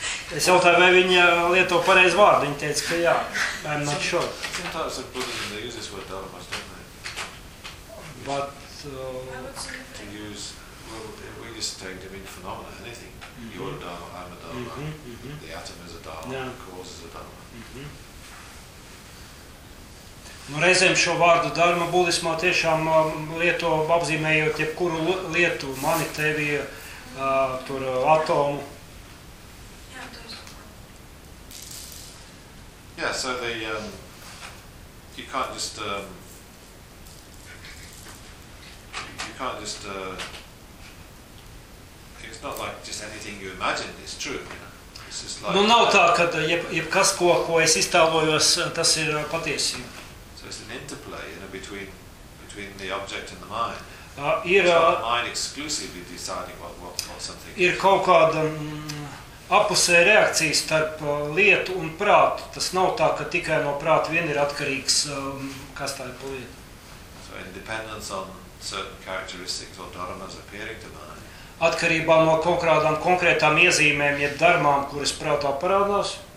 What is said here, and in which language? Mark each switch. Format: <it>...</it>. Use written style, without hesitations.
<lv>Es jautāju, vai viņa lieto pareizi vārdu. Viņa teica, ka jā,</lv> <en>I'm not sure. Sometimes the Buddhism, they use this word dharmas, don't they? But... To use... we just take them in phenomena, anything. Mm-hmm. You're a dharma, I'm a dharma. Mm-hmm. The atom is a dharma, yeah. The cause is a dharma. Mm-hmm.</en> <lv>Nu, reizēm šo vārdu dharma budismā tiešām lieto apzīmējot jebkuru lietu, mani, tevi, tur atomu. Jā, to es.</lv> <en>Jā, so the, you can't just, it's not like just anything you imagine, it's true, you know. It's just like...</en> <lv>Nu, nav tā, ka jebkas, ko es iztēlojos, tas ir patiesība.</lv> <en>So it's an interplay, you know, between the object and the mind.</en> <lv>Ir,</lv> <en>it's not the mind exclusively deciding what something</en> <lv>ir</lv> <en>is.</en> <lv>Ir kaut kāda apusē reakcija starp lietu un prātu. Tas nav tā, ka tikai no prāta vien ir atkarīgs, kas tā ir pa lietu.</lv> <en>So in dependence on certain characteristics or dharmas appearing to mind.</en> <lv>Atkarībā no konkrētām iezīmēm, ja dharmām, kuras prātā parādās.</lv>